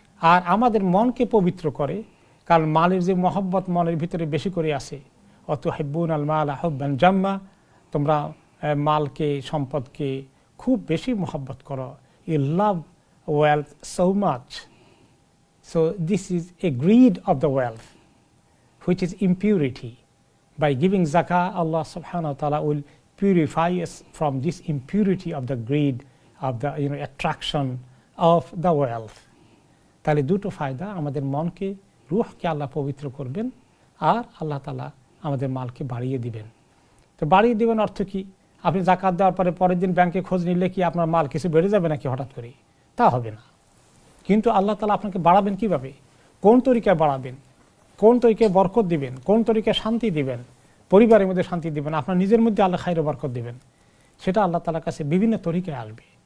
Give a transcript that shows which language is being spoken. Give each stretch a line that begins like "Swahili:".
Bangla: আর আমাদের মনকে পবিত্র করে, কারণ মালের যে মহব্বত মনের ভিতরে বেশি করে আছে,
Arabic: অতুহিব্বুন আল মালা হুব্বান জাম্মা,
Bangla: তোমরা মালকে, সম্পদকে খুব বেশি মহব্বত করো।
English: You love wealth so much. So this is a greed of the wealth which is impurity. By giving zakah, Allah subhanahu wa ta'ala will purify us from this impurity of the greed, of the attraction of the wealth.
Bangla: তাহলে দুটো ফায়দা, আমাদের মনকে, রূহকে আল্লাহ পবিত্র করবেন, আর আল্লাহ তাআলা আমাদের মালকে বাড়িয়ে দিবেন। তো বাড়িয়ে দিবেন অর্থ কি? আপনি যাকাত দেওয়ার পরে পরের দিন ব্যাংকে খোঁজ নিলে কি আপনার মাল কিছু বেড়ে যাবে নাকি হঠাৎ করে? তা হবে না। কিন্তু আল্লাহ তাআলা আপনাকে বাড়াবেন কিভাবে, কোন তরিকায় বাড়াবেন, কোন তরিকায় বরকত দিবেন, কোন তরিকায় শান্তি দিবেন, পরিবারের মধ্যে শান্তি দিবেন, আপনার নিজের মধ্যে আল্লাহ খায়র বরকত দিবেন, সেটা আল্লাহ তাআলার কাছে বিভিন্ন তরিকায় আসবে।